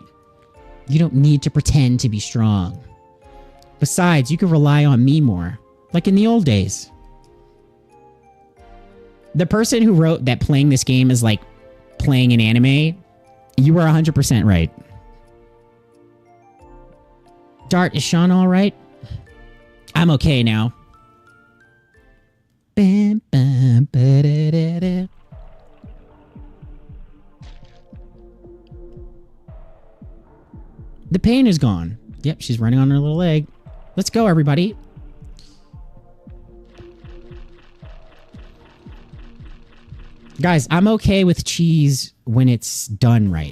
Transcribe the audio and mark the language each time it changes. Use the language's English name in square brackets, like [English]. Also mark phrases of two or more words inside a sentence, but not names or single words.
[English] You don't need to pretend to be strong. Besides, you can rely on me more, like in the old days. The person who wrote that playing this game is like playing an anime, you were 100% right. Dart, is Shauna all right? I'm okay now. Bam, bam, ba-da-da-da. The pain is gone. Yep, she's running on her little leg. Let's go, everybody. Guys, I'm okay with cheese when it's done right.